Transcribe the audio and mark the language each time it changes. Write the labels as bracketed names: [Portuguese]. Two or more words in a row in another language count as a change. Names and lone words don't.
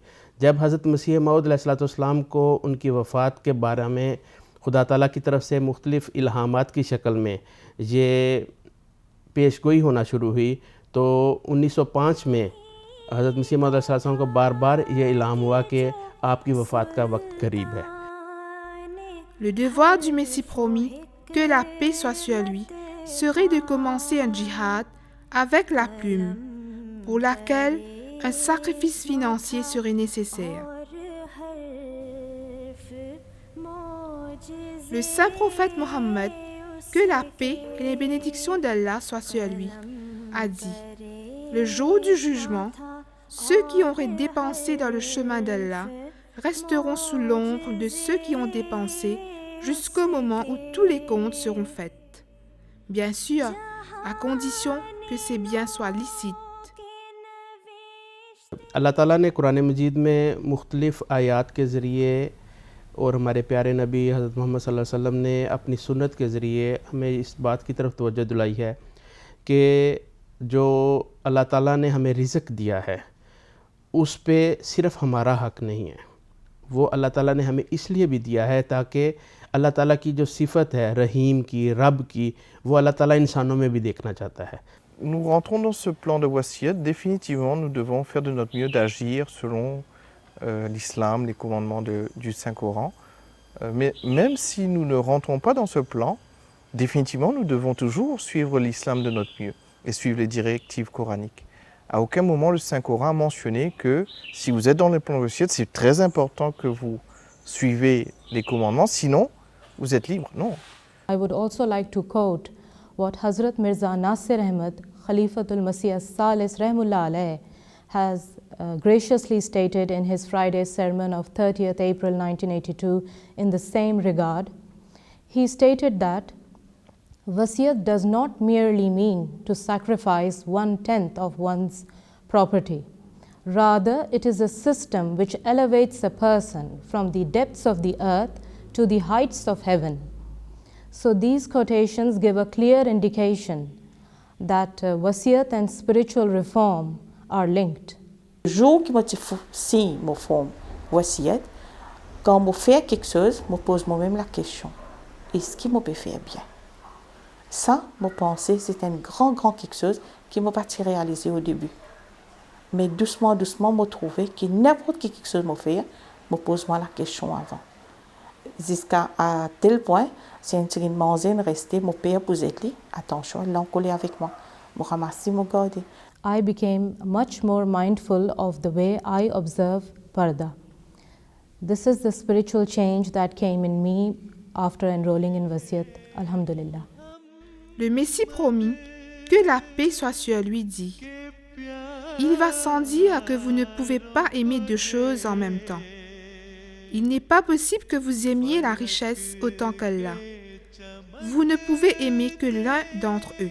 [Urdu] جب حضرت مسیح موعود علیہ السلام کو ان کی وفات کے بارے میں خدا تعالیٰ کی طرف سے مختلف الہامات کی شکل میں یہ پیشگوئی ہونا شروع ہوئی، تو 1905 میں حضرت مسیح موعود علیہ السلام کو بار بار یہ الہام ہوا کہ آپ کی وفات کا وقت قریب ہے. [French] Le devoir du Messie promis, que la paix soit sur lui, serait de commencer un djihad avec la plume, pour laquelle un sacrifice financier serait nécessaire. Le saint prophète Mohammed, que la paix et les bénédictions d'Allah soient sur lui, a dit: le jour du jugement, ceux qui auraient dépensé dans le chemin d'Allah resteront sous l'ombre de ceux qui ont dépensé jusqu'au moment où tous les comptes seront faits. Bien sûr, à condition que ces biens soient licites. [Urdu] اللہ تعالیٰ نے قرآن مجید میں مختلف آیات کے ذریعے اور ہمارے پیارے نبی حضرت محمد [Arabic] صلى الله عليه وسلم [Urdu] نے اپنی سنت کے ذریعے ہمیں اس بات کی طرف توجہ دلائی ہے کہ جو اللہ تعالیٰ نے ہمیں رزق دیا ہے اس پہ صرف ہمارا حق نہیں ہے، وہ اللہ تعالیٰ نے ہمیں اس لیے بھی دیا ہے تاکہ اللہ تعالیٰ کی جو صفت ہے رحیم کی، رب کی، وہ اللہ تعالیٰ انسانوں میں بھی دیکھنا چاہتا ہے. [French] Nous rentrons dans ce plan de Wassiyat. Définitivement, nous devons faire de notre mieux d'agir selon l'islam, les commandements du Saint-Coran. Mais même si nous ne rentrons pas dans ce plan, définitivement, nous devons toujours suivre l'islam de notre mieux et suivre les directives coraniques. À aucun moment, le Saint-Coran a mentionné que si vous êtes dans le plan de Wassiyat, c'est très important que vous suivez les commandements, sinon, vous êtes libre. Non. [English] I would also like to quote what Hazrat Mirza Nasir Ahmad, Khalifatul Masih as-Salis [Arabic] رحمه الله عليه, [English] has graciously stated in his Friday sermon of 30th April 1982 in the same regard. He stated that Wasiyat does not merely mean to sacrifice 1/10 of one's property. Rather, it is a system which elevates a person from the depths of the earth to the heights of heaven. So these quotations give a clear indication that wasiyat and spiritual reform are linked. [French] Le jour que si je fais wasiyat, quand je fais quelque chose, je pose moi-même la question: est-ce que je peux faire bien? Ça, je pensais, c'est un grand quelque chose qui m'a pas réalisé au début. Mais doucement, je trouvais que n'importe quelque chose que je fais, je pose moi la question avant. Jusqu'à tel point, c'est une manzine restée, mon père posait lui, attention, il l'a collé avec moi. Je ramasse mon garde. [English] I became much more mindful of the way I observe parda. This is the spiritual change that came in me after enrolling in Wasiyat. Alhamdulillah. [French] Le Messie promis, que la paix soit sur lui, dit: il va sans dire que vous ne pouvez pas aimer deux choses en même temps. Il n'est pas possible que vous aimiez la richesse autant qu'Allah. Vous ne pouvez aimer que l'un d'entre eux.